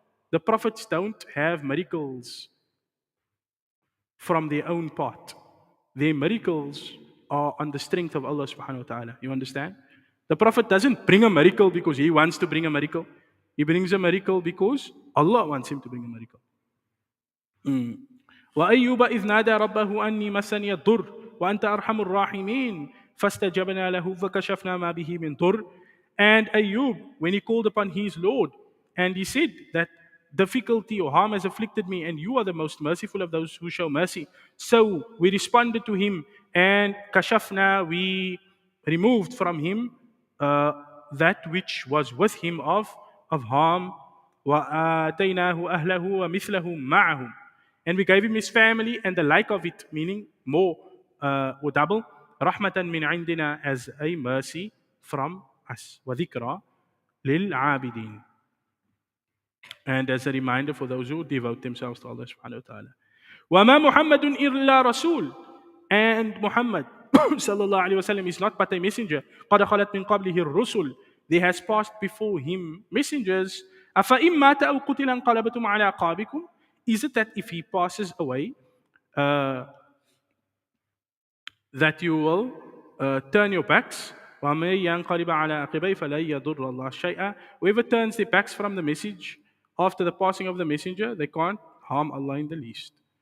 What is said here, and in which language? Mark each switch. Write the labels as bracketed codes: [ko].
[en] The prophets don't have miracles from their own part. Their miracles are on the strength of Allah subhanahu wa ta'ala. You understand? The Prophet doesn't bring a miracle because he wants to bring a miracle. He brings a miracle because Allah wants him to bring a miracle. Mm. [ar] وأيوب إذ نادى ربه أني مسني الضر وأنت أرحم الراحمين فاستجبنا له فكشفنا ما به من ضر. [en] And Ayub, when he called upon his Lord, and he said that difficulty or harm has afflicted me, and you are the most merciful of those who show mercy. So we responded to him, and kashafna, we removed from him uh, that which was with him of harm. [ar] وَآتَيْنَاهُ أَهْلَهُ وَمِثْلَهُ مَعَهُمْ. [en] And we gave him his family and the like of it, meaning more or double. [ar] Rahmatan min indina, [en] as a mercy from us. [ar] وَذِكْرَى لِلْعَابِدِينَ. [en] And as a reminder for those who devote themselves to Allah subhanahu wa ta'ala. [ar] وَمَا مُحَمَّدٌ إِلَّا رَسُولٌ. [en] And Muhammad sallallahu alayhi wasallam is not but a messenger. [ar] قَدْ خَلَتْ مِنْ قَبْلِهِ الرُّسُلُ. [en] There has passed before him messengers. [ar] أَفَإِمْ مَاتَ أَوْ قُتِلَ انقلبتم عَلَى أَعْقَابِكُمْ. [en] Is it that if he passes away, uh, that you will turn your backs? [ar] وَمَن يَنْقَلِبَ عَلَى عَقِبَيْهِ فَلَن يَضُرَّ اللَّهَ شَيْئًا. [en] Whoever turns their backs from the message after the passing of the messenger, they can't harm Allah in the least.